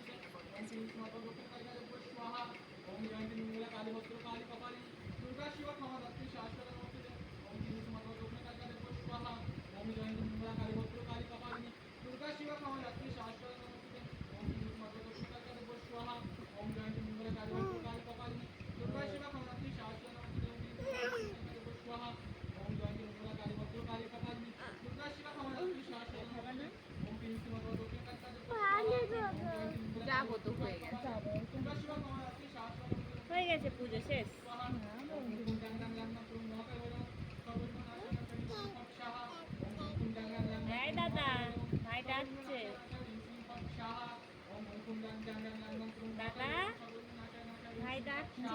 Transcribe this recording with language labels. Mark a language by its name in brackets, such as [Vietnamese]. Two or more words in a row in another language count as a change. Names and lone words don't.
[Sanskrit] स्वाहा ओम जयंती मंगलकाली भद्रकाली कपालिनी दुर्गा शिवा क्षमा धात्री शाश्वत स्वाहा ओम जयंती मंगलकाली भद्रकाली कपालिनी दुर्गा शिवा क्षमा धात्री शाश्वत स्वाहा ओम जयंती मंगलकाली भद्रकाली कपालिनी दुर्गा शिवा क्षमा धात्री शाश्वत स्वाहा ओम जयंती मंगलकाली भद्रकाली कपालिनी दुर्गा शिवा क्षमा धात्री शाश्वत ओम पिंकी माता दक्षिण कालिका [Bangla] যাবো তো হয়ে গেছে। [Sanskrit] दुर्गा शिवा क्षमा धात्री शाश्वत [Bangla] হয়ে গেছে পুজো শেষ। এই দাদা ভাই ডাকছে। দাদা ভাই ডাকছে।